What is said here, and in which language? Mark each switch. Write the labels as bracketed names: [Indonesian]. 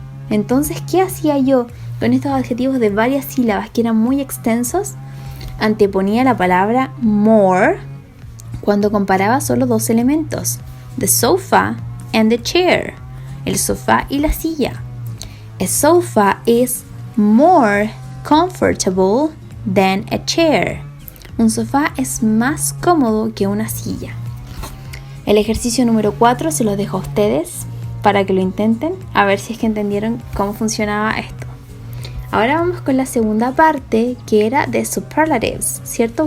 [Spanish] Entonces, ¿qué hacía yo con estos adjetivos de varias sílabas que eran muy extensos? Anteponía la palabra more cuando comparaba solo dos elementos. [English] The sofa and the chair. [Spanish] El sofá y la silla. [English] A sofa is more comfortable than a chair. [Spanish] Un sofá es más cómodo que una silla. El ejercicio número 4 se lo dejo a ustedes para que lo intenten, a ver si es que entendieron cómo funcionaba esto. Ahora vamos con la segunda parte, que era de superlatives, ¿cierto?